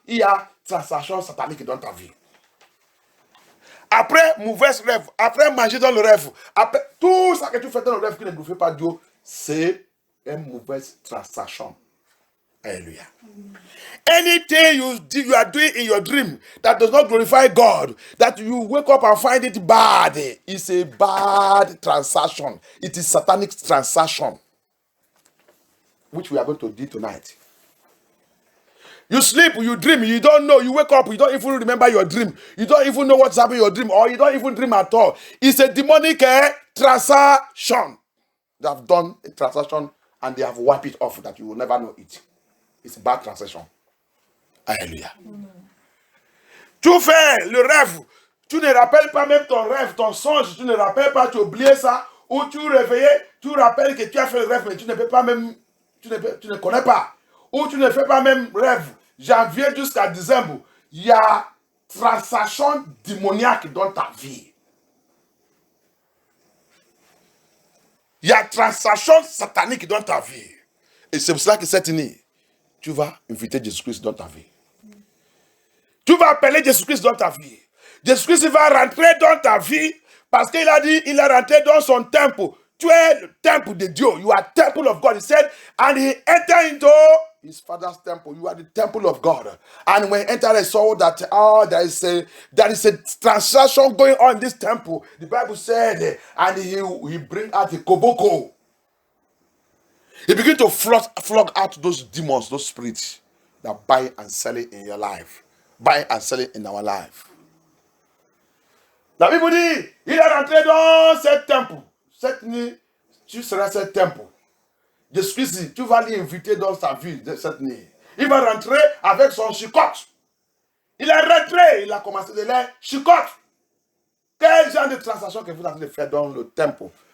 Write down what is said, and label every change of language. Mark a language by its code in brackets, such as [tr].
[fr] Il y a transaction satanique dans ta vie. Après mauvais rêve, après manger dans le rêve, après tout ça que tu fais dans le rêve qui ne glorifie pas Dieu, c'est une mauvaise transaction. Alléluia. [en] Anything you are doing in your dream that does not glorify God, that you wake up and find it bad, it's a bad transaction. It is satanic transaction, which we are going to do tonight. You sleep, you dream, you don't know, you wake up, you don't even remember your dream. You don't even know what's happening in your dream, or you don't even dream at all. It's a demonic transaction. They have done a transaction and they have wiped it off that you will never know it. It's a bad transaction. Alléluia. Tu fais le rêve, tu ne rappelles pas même ton rêve, ton songe, tu ne rappelles pas, tu as oublié ça, ou tu réveillais, tu rappelles que tu as fait le rêve, mais tu ne peux pas même, tu ne connais pas, ou tu ne fais pas même rêve. Janvier jusqu'à décembre, il y a transaction démoniaque dans ta vie. Il y a transaction satanique dans ta vie. Et c'est pour cela que cette nuit, tu vas inviter Jésus-Christ dans ta vie. Tu vas appeler Jésus-Christ dans ta vie. Jésus-Christ va rentrer dans ta vie parce qu'il a dit, il est rentré dans son temple. Tu es le temple de Dieu. You are temple of God. He said, and he entered into his father's temple. You are the temple of God. And when he entered, he saw that there is a transaction going on in this temple. The Bible said, and he bring out the koboko. He began to flog out those demons, those spirits that buy and sell it in your life. Buy and sell it in our life. [fr] La Bible dit, il est rentré dans ce temple. Cette nuit, tu seras ce temple. Jésus-Christ, tu vas l'inviter dans sa vie de cette nuit. Il va rentrer avec son chicotte. Il est rentré, il a commencé de les chicotte. Quel genre de transaction que vous avez fait dans le temple?